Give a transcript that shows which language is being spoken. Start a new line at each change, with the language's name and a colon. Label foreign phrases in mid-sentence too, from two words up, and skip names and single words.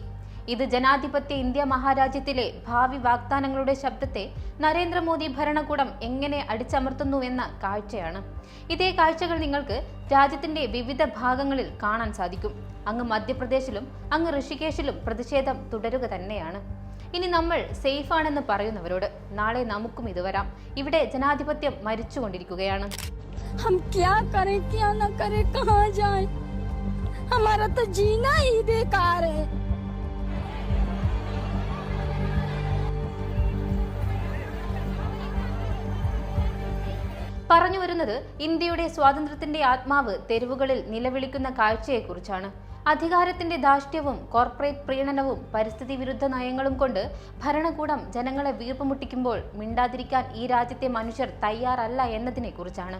Malayalam: ഇത് ജനാധിപത്യ ഇന്ത്യ മഹാരാജ്യത്തിലെ ഭാവി വാഗ്ദാനങ്ങളുടെ ശബ്ദത്തെ നരേന്ദ്രമോദി ഭരണകൂടം എങ്ങനെ അടിച്ചമർത്തുന്നുവെന്ന കാഴ്ചയാണ്. ഇതേ കാഴ്ചകൾ നിങ്ങൾക്ക് രാജ്യത്തിന്റെ വിവിധ ഭാഗങ്ങളിൽ കാണാൻ സാധിക്കും. അങ്ങ് മധ്യപ്രദേശിലും അങ്ങ് ഋഷികേശിലും പ്രതിഷേധം തുടരുക തന്നെയാണ്. ഇനി നമ്മൾ സേഫ് ആണെന്ന് പറയുന്നവരോട് നാളെ നമുക്കും ഇത് വരാം. ഇവിടെ ജനാധിപത്യം മരിച്ചുകൊണ്ടിരിക്കുകയാണ്.
Hindi: हम क्या करें क्या न करें कहाँ जाएं? हमारा तो जीना ही बेकार है.
Malayalam: പറഞ്ഞു വരുന്നത് ഇന്ത്യയുടെ സ്വാതന്ത്ര്യത്തിന്റെ ആത്മാവ് തെരുവുകളിൽ നിലവിളിക്കുന്ന കാഴ്ചയെക്കുറിച്ചാണ്. അധികാരത്തിന്റെ ധാർഷ്ട്യവും കോർപ്പറേറ്റ് പ്രീണനവും പരിസ്ഥിതി വിരുദ്ധ നയങ്ങളും കൊണ്ട് ഭരണകൂടം ജനങ്ങളെ വീർപ്പുമുട്ടിക്കുമ്പോൾ മിണ്ടാതിരിക്കാൻ ഈ രാജ്യത്തെ മനുഷ്യർ തയ്യാറല്ല എന്നതിനെ കുറിച്ചാണ്.